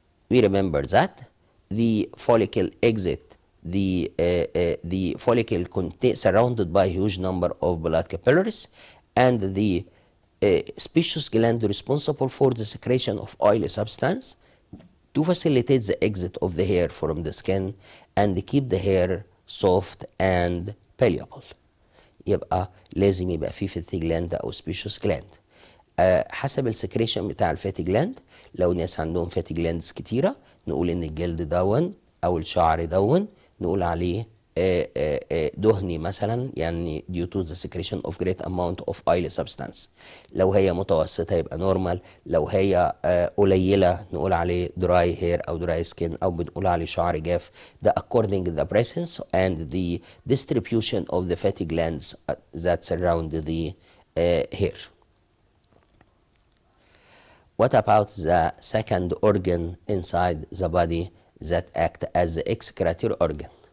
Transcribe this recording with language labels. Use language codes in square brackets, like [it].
[en] We remember that the follicle exit the follicle surrounded by a huge number of blood capillaries, and the spacious gland responsible for the secretion of oily substance to facilitate the exit of the hair from the skin and keep the hair soft and pliable. [ar] يبقى لازم يبقى فيه fatty gland أو spacious gland. حسب السكريشن بتاع الفاتي جلاند، لو ناس عندهم فاتي جلاندز كتيرة نقول ان الجلد دون او الشعر دون نقول عليه دهني مثلا، يعني [en] due to the secretion of great amount of oily substance. [ar] لو هي متوسطة يبقى normal، لو هي قليلة نقول عليه dry hair او dry skin او بنقول عليه شعر جاف. ده [en] according to the presence and the distribution of the fatty glands that surround the hair. What about the second organ inside the body that act as the excretory organ?